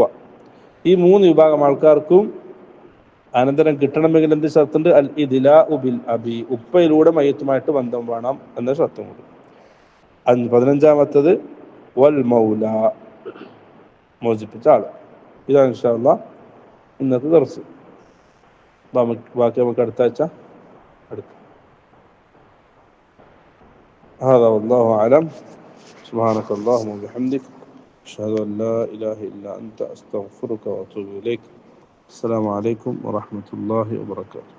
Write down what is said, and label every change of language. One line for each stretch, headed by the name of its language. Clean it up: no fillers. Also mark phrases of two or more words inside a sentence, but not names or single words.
Malayalam: ഈ മൂന്ന് വിഭാഗം ആൾക്കാർക്കും അനന്തരം കിട്ടണമെങ്കിൽ എന്ത് ഷർത്തുണ്ട്
Arabic: الإدلاء بالأب
Malayalam: ഉപ്പയിലൂടെ മയ്യത്തുമായിട്ട് ബന്ധം വേണം എന്ന ഷർത്തുമുണ്ട് 15ാമത്തത്
Arabic: والمولى
Malayalam: മോചിപ്പിച്ച ആള് ഇതാണ്
Arabic: إن شاء الله
Malayalam: ഇന്നത്തെ ദർസ് ബാക്കി നമുക്ക് അടുത്ത ആഴ്ച എടുക്കാം
Arabic: هذا والله أعلم سبحانك اللهم وبحمدك أشهد أن لا إله إلا أنت أستغفرك وأتوب إليك السلام عليكم ورحمة الله وبركاته